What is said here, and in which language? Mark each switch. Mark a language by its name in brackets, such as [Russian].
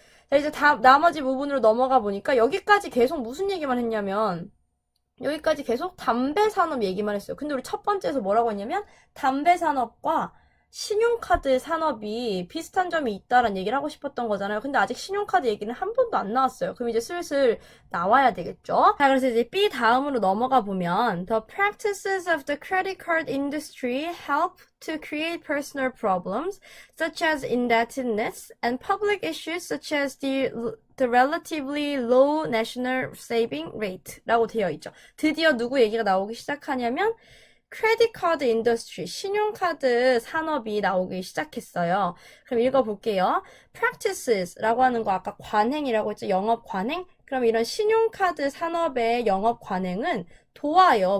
[Korean] 자, 이제 나머지 부분으로 넘어가 보니까 여기까지 계속 무슨 얘기만 했냐면 여기까지 계속 담배 산업 얘기만 했어요. 근데 우리 첫 번째에서 뭐라고 했냐면 담배 산업과 신용카드 산업이 비슷한 점이 있다라는 얘기를 하고 싶었던 거잖아요. 근데 아직 신용카드 얘기는 한 번도 안 나왔어요. 그럼 이제 슬슬 나와야 되겠죠? 자, 그래서 이제 B 다음으로 넘어가 보면 [English] The practices of the credit card industry help to create personal problems such as indebtedness and public issues such as the relatively low national saving rate [Korean] 라고 되어 있죠. 드디어 누구 얘기가 나오기 시작하냐면 [English] 크레딧 카드 인더스트리, [Korean] 신용카드 산업이 나오기 시작했어요. 그럼 읽어볼게요. practices라고 하는 거 아까 관행이라고 했죠. 영업 관행? 그럼 이런 신용카드 산업의 영업 관행은 도와요.